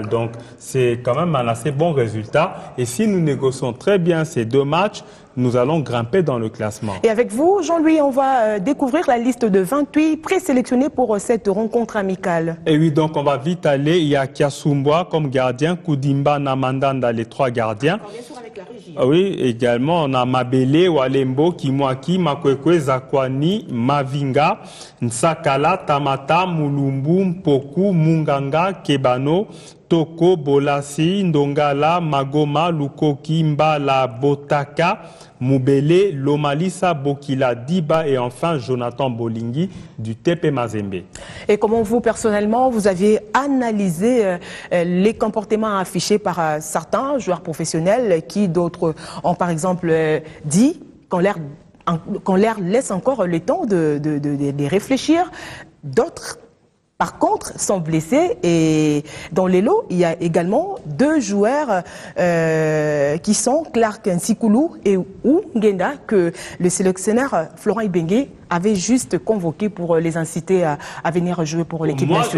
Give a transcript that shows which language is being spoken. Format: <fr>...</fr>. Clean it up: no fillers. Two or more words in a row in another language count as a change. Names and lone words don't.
<fr>Donc c'est quand même un assez bon résultat et si nous négocions très bien ces 2 matchs, nous allons grimper dans le classement. Et avec vous, Jean-Louis, on va découvrir la liste de 28 présélectionnés pour cette rencontre amicale. Et oui, donc on va vite aller. Il y a Kiasumboa comme gardien, Koudimba, Namandanda, les 3 gardiens. Bien sûr avec la régie. Oui, également, on a Mabele, Walembo, Kimwaki, Makwekwe, Zakwani, Mavinga, Nsakala, Tamata, Mulumbu, Mpoku, Munganga, Kebano, Toko, Bolasi, Ndongala, Magoma, Lukoki, Mbala, Botaka, Moubele, Lomalisa, Bokila, Diba et enfin Jonathan Bolingi du TP Mazembe. Et comment vous, personnellement, vous aviez analysé les comportements affichés par certains joueurs professionnels qui, d'autres, ont par exemple dit qu'on leur laisse encore le temps de réfléchir, d'autres par contre, sont blessés et dans les lots, il y a également 2 joueurs qui sont Clark Nsikulu et Ngenda que le sélectionneur Florent Ibenge avait juste convoqué pour les inciter à venir jouer pour l'équipe nationale.</fr>